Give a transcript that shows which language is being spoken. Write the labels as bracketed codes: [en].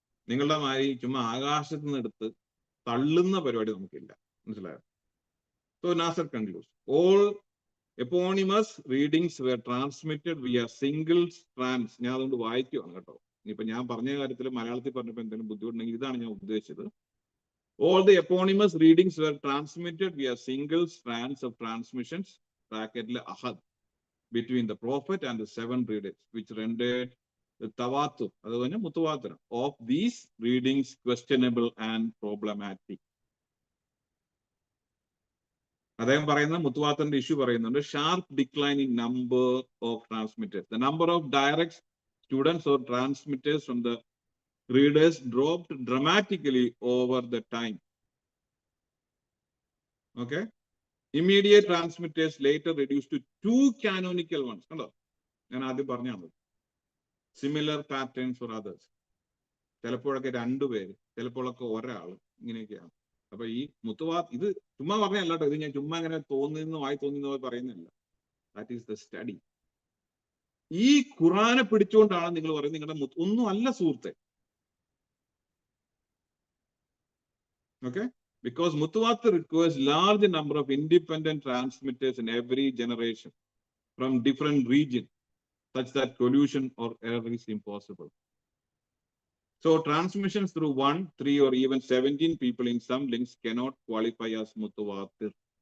[ml] നിങ്ങളുടെ മാതിരി ചുമ്മാ ആകാശത്ത് നിന്ന് എടുത്ത് തള്ളുന്ന പരിപാടി നമുക്കില്ല. മനസ്സിലായോ? [en] So Nasser concludes, all eponymous readings were transmitted via single strands. [ml] ഞാൻ അതുകൊണ്ട് വായിക്കുവാണ് കേട്ടോ. ഇനിയിപ്പോ ഞാൻ പറഞ്ഞ കാര്യത്തിൽ മലയാളത്തിൽ പറഞ്ഞപ്പോൾ എന്തെങ്കിലും ബുദ്ധിമുട്ടുണ്ടെങ്കിൽ ഇതാണ് ഞാൻ ഉദ്ദേശിച്ചത്. [en] All the eponymous readings were transmitted via single strands of transmissions, bracket ahad, between the prophet and the 7 readers, which rendered the tawatur, [ml] അതുപോലെ മുത്തുവാത്തരം, [en] of these readings questionable and problematic. [ml] അദ്ദേഹം പറയുന്ന മുത്തുവാത്തറിന്റെ ഇഷ്യൂ പറയുന്നുണ്ട്. [en] Sharp decline in number of transmitters. The number of direct students or transmitters from the readers dropped dramatically over the time. Okay, immediate transmitters later reduced to 2 canonical ones. [ml] കണ്ടോ, ഞാൻ ആദ്യം പറഞ്ഞാണ്. [en] Similar patterns for others. [ml] ചിലപ്പോഴൊക്കെ 2 പേര്, ചിലപ്പോഴൊക്കെ ഒരാൾ, ഇങ്ങനെയൊക്കെയാണ്. അപ്പൊ ഈ ഇത് ചുമ്മാ പറഞ്ഞല്ല കേട്ടോ, ഇത് ഞാൻ ചുമ്മാ ഇങ്ങനെ തോന്നുന്ന പറയുന്നില്ല. [en] That is the study. [ml] ഈ ഖുറാനെ പിടിച്ചുകൊണ്ടാണ് നിങ്ങൾ പറയുന്നത് നിങ്ങളുടെ ഒന്നും അല്ല സുഹൃത്തെ. [en] Okay, because Mutawatir requires large number of independent transmitters in every generation from different regions, such that collusion or error is impossible. So transmissions through 1, 3 or even 17 people in some links cannot qualify as Mutawatir.